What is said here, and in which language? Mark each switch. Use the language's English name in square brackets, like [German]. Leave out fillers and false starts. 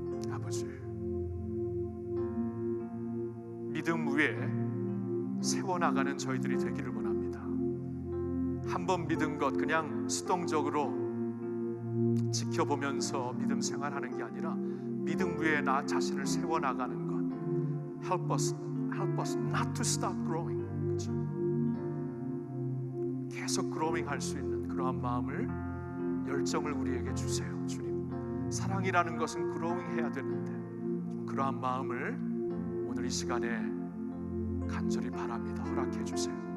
[Korean] 아버지, 믿음 위에 세워나가는 저희들이 되기를 원합니다. 한번 믿은 것 그냥 수동적으로 지켜보면서 믿음 생활하는 게 아니라 믿음 위에 나 자신을 세워나가는 것. [English] Help us not to stop growing. [Korean] 그렇죠? 계속 growing 할 수 있는 그러한 마음을, 열정을 우리에게 주세요. 주님, 사랑이라는 것은 growing 해야 되는데 그러한 마음을 오늘 이 시간에 간절히 바랍니다. 허락해 주세요.